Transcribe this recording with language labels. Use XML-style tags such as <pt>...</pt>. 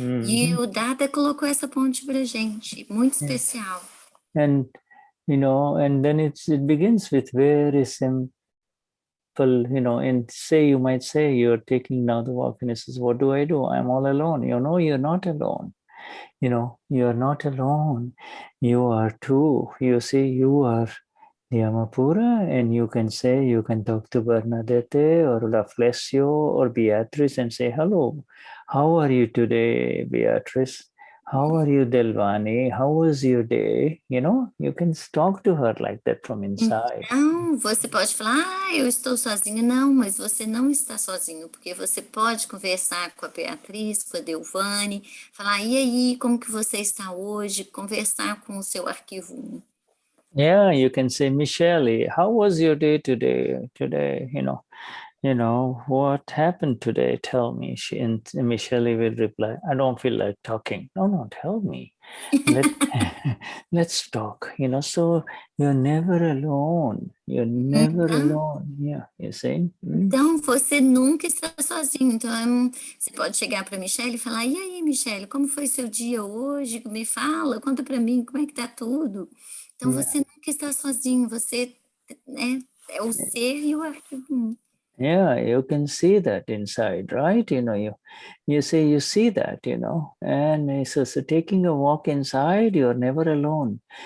<pt>E o Dada colocou essa ponte para a gente, muito especial.</pt> <en>And, and then it begins with very simple, and you might say you're taking now the walk and it says, what do? I'm all alone. You're not alone. You're not alone. You are two. You see, you are the Amapura, and you can talk to Bernadette or Laflesio or Beatrice and say, hello, how are you today, Beatrice? How are you, Delvani? How was your day? You can talk to her like that from inside.</en> <pt>Então, você pode falar, eu estou sozinho. Não, mas você não está sozinho, porque você pode conversar com a Beatriz, com a Delvani, falar, e aí, como que você está hoje? Conversar com o seu arquivo 1.</pt> <en>Yeah, you can say, Michelle, how was your day today? What happened today? Tell me. And Michelle will reply, I don't feel like talking. No, tell me. Let's talk. So you're never alone. You're never alone. Yeah, you see?</en> <pt>Então, você nunca está sozinho. Então, você pode chegar para a Michelle e falar, e aí, Michelle, como foi seu dia hoje? Me fala, conta para mim, como é que tá tudo? Então, você nunca está sozinho. Você, né, é o ser e o arquivo 1.</pt> <en>Yeah, you can see that inside, right? You see that, and so taking a walk inside, you're never alone.</en>